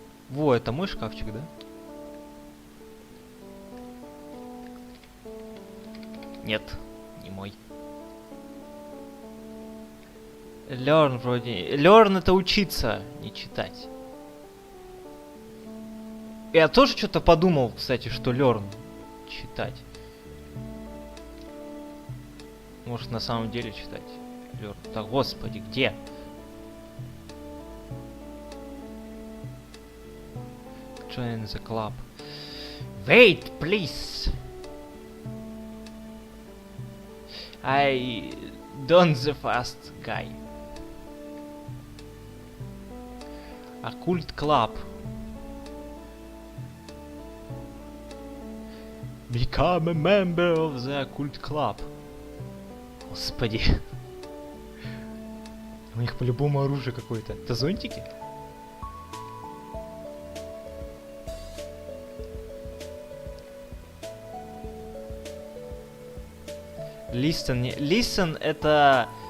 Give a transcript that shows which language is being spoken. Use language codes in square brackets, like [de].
[ru] Во, это мой шкафчик, да? Нет, не мой. Learn вроде... Learn это учиться, не читать. Я тоже что-то подумал, кстати, что learn читать. Может, на самом деле читать. Learn. Так, господи, где? [en] Join the club. Wait, please. I don't the fast guy. Occult club. Become a member of the occult club. [ru] Господи. У них по-любому оружие какое-то. Это зонтики? Listen. Listen это...